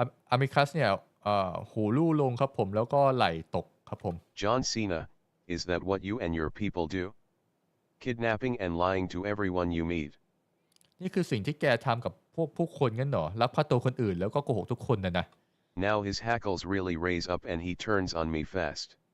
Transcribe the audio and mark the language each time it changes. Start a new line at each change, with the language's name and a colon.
Thai: อามิคัสเนี่ยหูลู่ลงครับผมแล้วก็ไหล่ตกครับผม
English: John Cena, is that what you and your people do? Kidnapping and lying to everyone you meet.
Thai: นี่คือสิ่งที่แกทำกับพวกผู้คนงั้นเหรอลักพาตัวคนอื่นแล้วก็โกหกทุกคนนะ
English: Now his hackles really raise up and he turns on me fast.